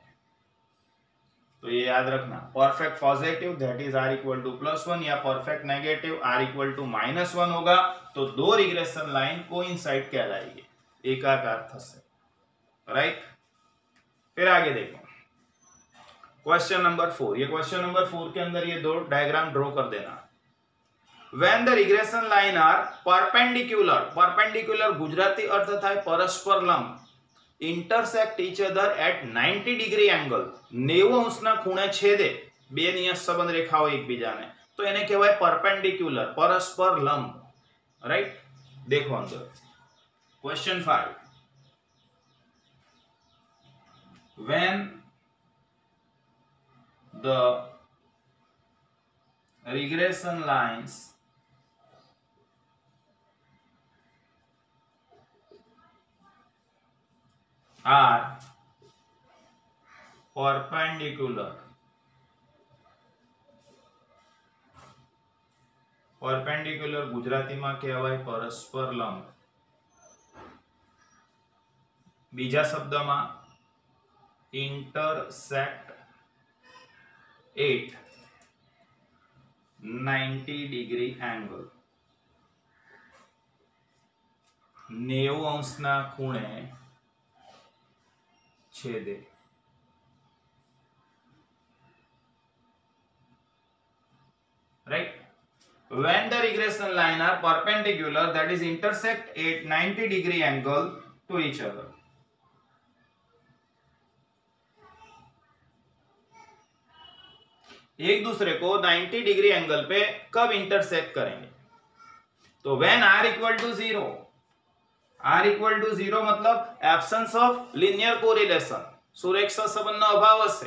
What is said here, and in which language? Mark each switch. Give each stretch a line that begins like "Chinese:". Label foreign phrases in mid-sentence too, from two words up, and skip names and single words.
Hindi: तो ये याद रखना,
English: perfect positive that is R equal to +1
Hindi: या
English: perfect negative R equal to -1
Hindi: होगा तो दो
English: regression line coincide
Hindi: कहलाएगी, एकाकार थશે, राइट। फिर आगे देखो
English: question number 4.
Hindi: ये
English: question number 4
Hindi: के अंदर ये दो
English: diagram draw
Hindi: कर देना।
English: When the regression line are perpendicular, perpendicular
Gujarati: ગુજરાતી અર્થ થાય પરસ્પર લંબ,
English: intersect each other at 90 degree angle,
Gujarati: 90 અંશના ખૂણે છેદે, બે નિયત સંબંધ રેખાઓ એકબીજાને, તો એને કહેવાય perpendicular, પરસ્પર લંબ, રાઈટ।
Hindi: देखो अंदर क्वेश्चन 5,
English: when the regression lines are perpendicular, perpendicular
Gujarati: ગુજરાતીમાં કહેવાય પરસ્પર લંબ, બીજા શબ્દમાં intersect
English: at 90 degree angle,
Gujarati: 90 અંશના ખૂણે છેદે,
English: right? When the regression line are perpendicular, that is intersect at 90 degree angle to each other.
Hindi: एक दूसरे को 90
English: degree angle
Hindi: पे कब इंटरसेक्ट करेंगे? तो
English: when R equal to 0, R equal to 0
Hindi: मतलब
English: absence of linear correlation,
Gujarati: સુરેખા સંબંધનો અભાવ હશે।